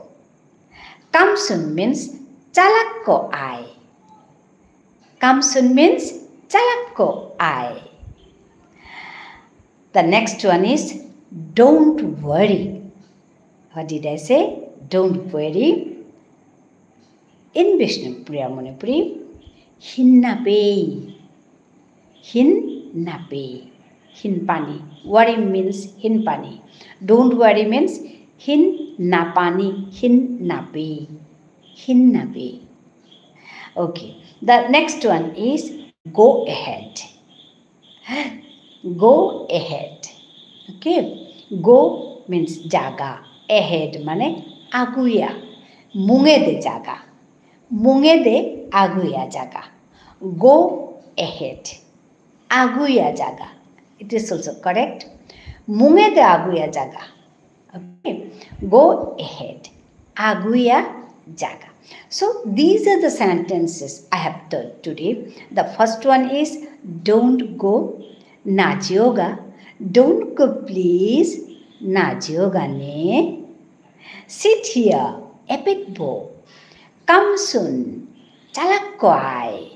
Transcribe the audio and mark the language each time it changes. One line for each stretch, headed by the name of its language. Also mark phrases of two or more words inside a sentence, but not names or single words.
English: Come soon means
Bishnupriya: chalakko I.
English: Come soon means
Bishnupriya: chalakko I.
English: The next one is don't worry. What did I say? Don't worry. In Vishnupriya Manipuri, hinnape.
Bishnupriya: Hinnape. Hinpani.
English: Worry means hinpani. Don't worry means hinnapani.
Bishnupriya: Hinnape. Hinnape.
English: Okay. The next one is go ahead. Go ahead. Okay. Go means jaga.
Bishnupriya: Ahead mane aguya. Mungede jaga. Mungede aguya jaga.
English: Go ahead.
Bishnupriya: Aguya jaga.
English: It is also correct.
Bishnupriya: Mungede aguya jaga. Okay.
English: Go ahead.
Bishnupriya: Aguya jaga.
English: So these are the sentences I have taught today. The first one is don't go,
Bishnupriya: Naj Yoga.
English: Don't go please,
Bishnupriya: Naj Yoga ne.
English: Sit here,
Bishnupriya: epate bo.
English: Come soon,
Bishnupriya: chalakko I.